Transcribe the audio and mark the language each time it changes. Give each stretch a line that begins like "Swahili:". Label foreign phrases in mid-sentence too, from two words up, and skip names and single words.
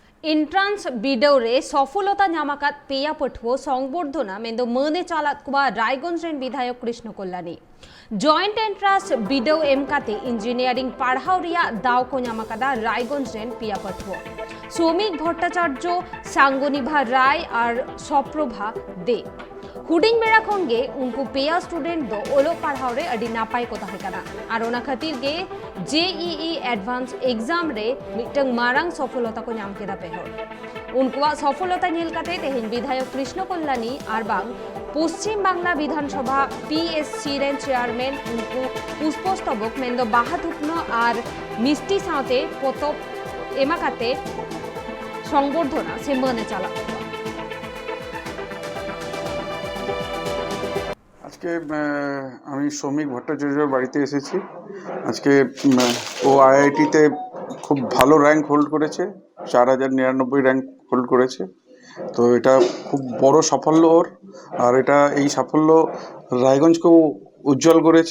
Santali: एंट्रांस बिडौरे सफलता नामाकात पेया पठुओ संबर्धना मेंदो मने चालात कुबा रायगंज रेन विधायक कृष्ण कल्याणी जॉइंट एंट्रांस बिडौ एमकाते इंजिनियरिंग पढ़ाओ रिया दाव को नामाकादा रायगंज रेन पेया पठुओ श्रमिक भट्टाचार्य सांगनिभा राय और सप्रभा दे हुडिंग बेड़ा खन गे उनको पेया स्टूडेंट दो ओलो पढ़ाओ रे अडी नापाय को ताहे कना और ओना खातिर गे
English: JEE Advanced exam
Santali: रे मिटंग मारांग सफलता को नाम केदा पेहर उनको सफलता नेल काते तेहिन विधायक कृष्ण कल्याणी और बांग पश्चिम बांगला विधानसभा पीएससी रेन चेयरमैन उनको पुष्पस्तबक मेंदो बाहाथुपनो और मिष्टि साथे पतप एमाकाते संबर्धना से मने चाला
Bangla: আজকে আমি শ্রমিক ভট্টাচার্যের বাড়িতে এসেছি। আজকে ও আইআইটিতে খুব ভালো
English: rank hold
Bangla: করেছে, 4099
English: rank hold
Bangla: করেছে। তো এটা খুব বড় সাফল্য ওর, আর এটা এই সাফল্য রায়গঞ্জকেও উজ্জ্বল করেছে।